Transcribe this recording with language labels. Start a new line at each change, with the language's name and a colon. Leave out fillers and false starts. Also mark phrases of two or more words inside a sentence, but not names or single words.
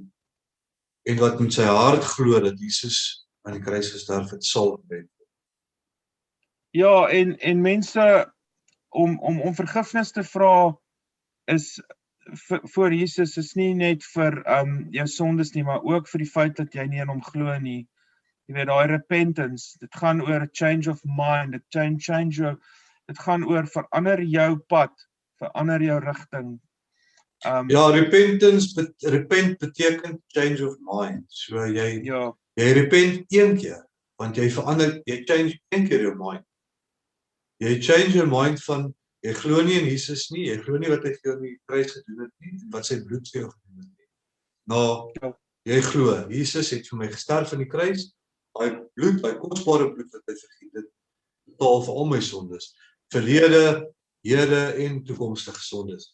Afrikaans: En wat met sy hart glo dat Jesus aan die kruis gesterf het, sal gered word. Ja, en mense om vergifnis te vra is voor Jesus is nie net vir jou sondes nie, maar ook vir die feit dat jy nie in hom glo nie. Jy weet, daai repentance, dit gaan oor
English: a change of mind,
Afrikaans: dit gaan oor verander jou pad, verander jou rigting. Ja, repent beteken
English: change of mind.
Afrikaans: So jy repent een keer, want jy change een keer jou mind. Jy
English: change your mind
Afrikaans: van, jy glo nie in Jesus nie, jy glo nie wat hy vir jou in die kruis gedoen het nie, en wat sy bloed vir jou gedoen het nie. Nou, jy glo, Jesus het vir my gesterf in die kruis, hy bloed, hy kosbare bloed wat hy vergiet het, betaal vir al my sondes, verlede, hede en toekomstige sondes.